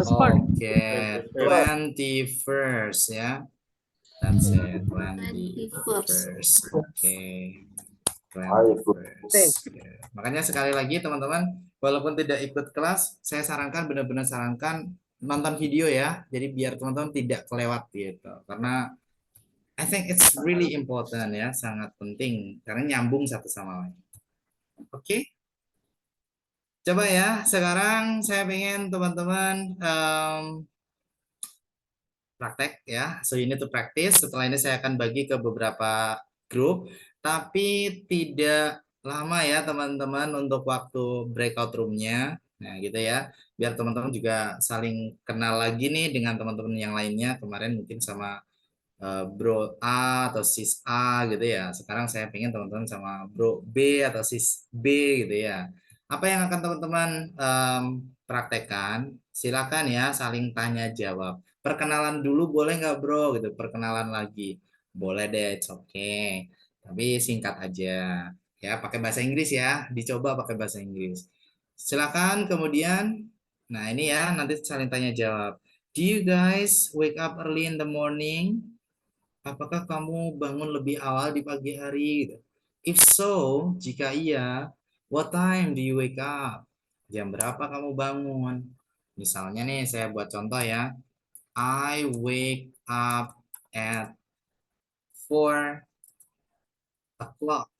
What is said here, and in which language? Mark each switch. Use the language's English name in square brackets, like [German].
[Indonesian] Oke, 21st ya. [English] That's it, 21st. Oke. 21st. [Indonesian] Makanya sekali lagi teman-teman, walaupun tidak ikut kelas, saya sarankan benar-benar sarankan nonton video ya. Jadi biar teman-teman tidak kelewat gitu. Karena [English] I think it's really important [Indonesian] ya, sangat penting karena nyambung satu sama lain. Oke. Coba ya, sekarang saya pengen teman-teman praktek ya. [English] So you need to practice. [Indonesian] Setelah ini saya akan bagi ke beberapa grup, tapi tidak lama ya teman-teman untuk waktu breakout room-nya. Nah, gitu ya. Biar teman-teman juga saling kenal lagi nih dengan teman-teman yang lainnya. Kemarin mungkin sama Bro A atau Sis A gitu ya. Sekarang saya pengen teman-teman sama Bro B atau Sis B gitu ya. Apa yang akan teman-teman praktekkan? Silakan ya saling tanya jawab. Perkenalan dulu boleh nggak bro gitu? Perkenalan lagi. Boleh deh, [English] it's okay. [Indonesian] Tapi singkat aja. Ya, pakai bahasa Inggris ya. Dicoba pakai bahasa Inggris. Silakan kemudian. Nah, ini ya nanti saling tanya jawab. [English] Do you guys wake up early in the morning? [Indonesian] Apakah kamu bangun lebih awal di pagi hari? Gitu. [English] If so, [Indonesian] jika iya, [English] what time do you wake up? [Indonesian] Jam berapa kamu bangun? Misalnya nih, saya buat contoh ya. [English] I wake up at 4 o'clock.